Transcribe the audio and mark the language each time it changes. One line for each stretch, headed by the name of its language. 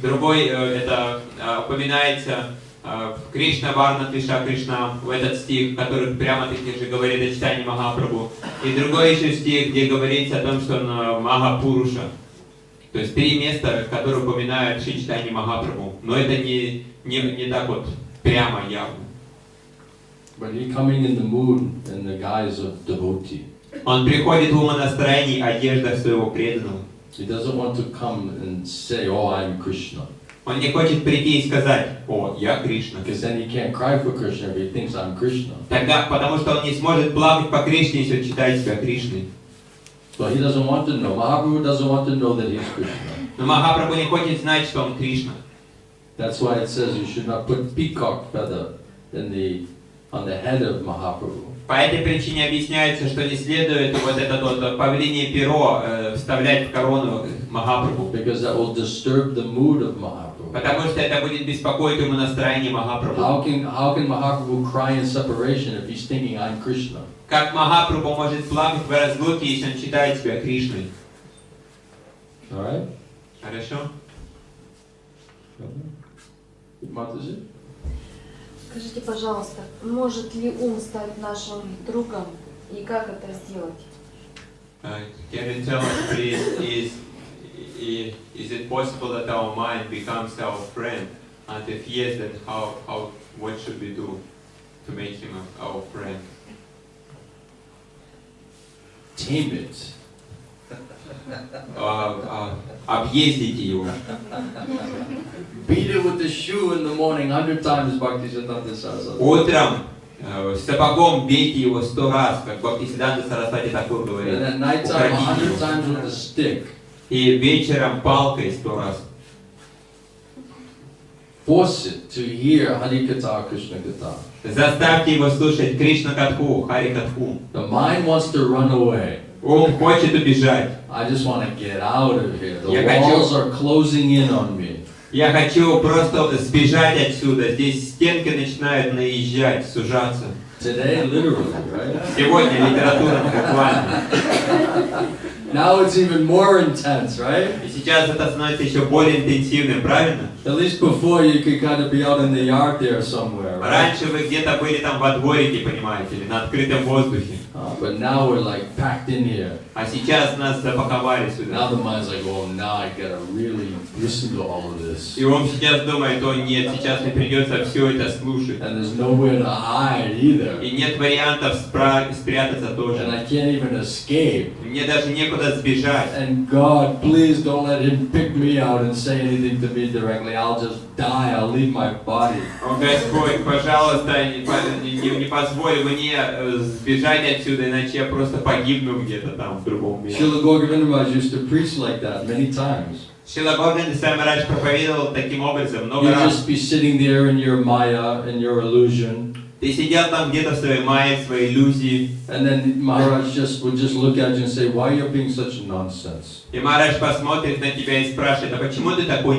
Russian: Другой это упоминается Кришна Варна Твиша Кришна, в этот стих, который прямо-таки же говорит о Чайтанье Махапрабху. И другой еще стих, где говорится о том, что он Махапуруша. То есть 3 места, которые упоминают Шри Чайтанья Махапрабху. Но это не так вот прямо явно.
English: But he coming in the mood in the guise of devotee.
Russian: Он приходит в умонастроении одежда своего преданного.
English: He doesn't want to come and say, "Oh, I'm Krishna."
Russian: Он не хочет прийти и сказать: "О, я Кришна".
English: Because then he can't cry for Krishna if he thinks I'm Krishna.
Russian: Тогда, потому что он не сможет плакать по Кришне, если он считает себя Кришной.
English: But he doesn't want to know. Mahaprabhu doesn't want to know that he's Krishna.
Russian: Но Махапрабху не хочет знать, что он Кришна.
English: That's why it says you should not put peacock feather on the head of Mahaprabhu.
Russian: По этой причине объясняется, что не следует вот это вот павлинье перо вставлять в корону Махапрабху.
English: Because that will disturb the mood of Mahaprabhu.
Russian: Потому что это будет беспокоить умонастроение Махапрабху.
English: How can Mahaprabhu cry in separation if he's thinking I'm Krishna?
Russian: Как Махапрабху может плакать в разлуке, если он считает себя Кришной?
English: All right?
Russian: Хорошо?
English: Mataji?
Russian: Скажите, пожалуйста, может ли ум стать нашим другом и как это сделать?
English: Can you tell us, please, is it possible that our mind becomes our friend? And if yes, then what should we do to make him our friend? Tame it.
Russian: Объездите его.
English: Beat it with the shoe in the morning 100 times, Bhakti Siddhanta Saraswati.
Russian: Утром Сапогом бейте его 100 раз, как Бхактисиданта Сарасвати Такур говорит.
English: And at night time, 100 times with a stick.
Russian: И вечером палкой 100 раз.
English: Force it to hear Harikatha, Krishna-katha.
Russian: Заставьте его слушать Кришна-катху, Хари-катху.
English: The mind wants to run away.
Russian: Он хочет убежать.
English: I just want to get out of here. The
Russian: Я
English: walls
Russian: хочу-
English: are closing in on me.
Russian: Я хочу просто сбежать отсюда. Здесь стенки начинают наезжать, сужаться.
English: Today, literally, right?
Russian: Сегодня литература буквально.
English: Now it's even more intense, right?
Russian: И сейчас это становится еще более интенсивным, правильно?
English: At least before you could kind of be out in the yard there somewhere, right?
Russian: Раньше вы где-то были там во дворике, понимаете, или на открытом воздухе.
English: But now we're like packed in here.
Russian: А сейчас нас запаковали
English: Now
Russian: сюда.
English: the mind's like, oh, now I gotta really listen to all of this.
Russian: И он сейчас думает, о нет, сейчас мне придется все это слушать.
English: And there's nowhere to hide either.
Russian: И нет вариантов спрятаться
English: And
Russian: тоже.
English: I can't even escape.
Russian: Мне даже некуда сбежать.
English: And God, please don't let him pick me out and say anything to me directly. I'll just die. I'll leave my body.
Russian: О, Господь, пожалуйста, не позволь мне сбежать отсюда, иначе я просто погибну где-то там в другом месте.
English: Srila Govardhan Maharaj used to preach like that many times.
Russian: Шрила Говардхан Марадж проповедовал таким образом много
English: You'd
Russian: раз.
English: just be sitting there in your maya, in your illusion.
Russian: Ты сидел там где-то в своей майе, в своей иллюзии,
English: And then Maharaj would just look at you and say, why are you being such nonsense?
Russian: и Марадж посмотрит на тебя и спрашивает, а почему ты такой